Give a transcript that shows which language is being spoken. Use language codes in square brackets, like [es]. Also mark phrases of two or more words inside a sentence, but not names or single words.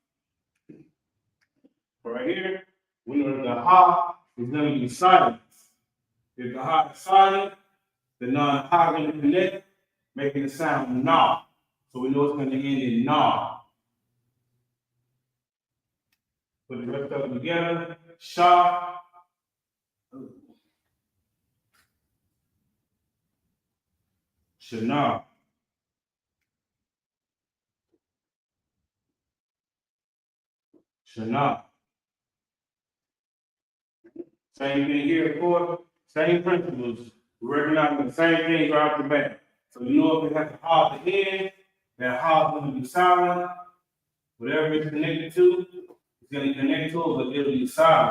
[en] Right here, we know that the ha is going to be silent. If the ha is silent, the non-ha is going to connect, making the sound na. So we know it's going to end in na. Put the rest of them together. Sha. Shana. Shana. Same thing here, of course. Same principles. We recognize the same things right off the bat. So you know if it has a ha at the end, that ha is going to be silent. Whatever it's connected to, it's going to connect to it, but it'll be silent.